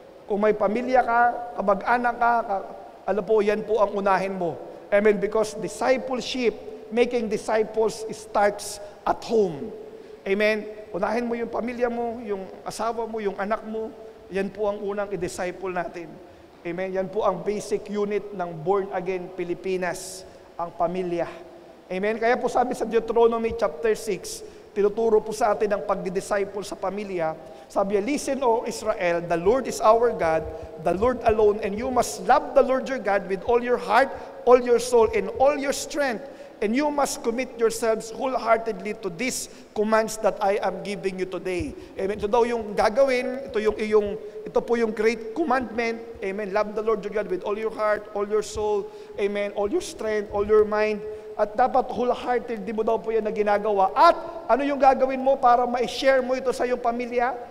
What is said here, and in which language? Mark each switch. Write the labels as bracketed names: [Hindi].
[Filipino] Kung may pamilya ka, kamag-anak ka, ano po, yan po ang unahin mo. Amen. [English] Because discipleship, making disciples starts at home. [Filipino] Amen. Unahin mo yung pamilya mo, yung asawa mo, yung anak mo. Yan po ang unang i-disciple natin. Amen. Yan po ang basic unit ng Born Again Pilipinas, ang pamilya. Amen. Kaya po sabi sa Deuteronomy chapter 6, tinuturo po sa atin ang pagdi-disciple sa pamilya. Sabi niya, [English] listen, O Israel, the Lord is our God, the Lord alone, and you must love the Lord your God with all your heart, all your soul, and all your strength. And you must commit yourselves wholeheartedly to these commands that I am giving you today. Amen. [Filipino] Ito daw yung gagawin, ito po yung great commandment. Amen. [English] Love the Lord your God with all your heart, all your soul, amen, all your strength, all your mind. [Filipino] At dapat wholeheartedly mo daw po yan na ginagawa. At ano yung gagawin mo para ma-share mo ito sa iyong pamilya?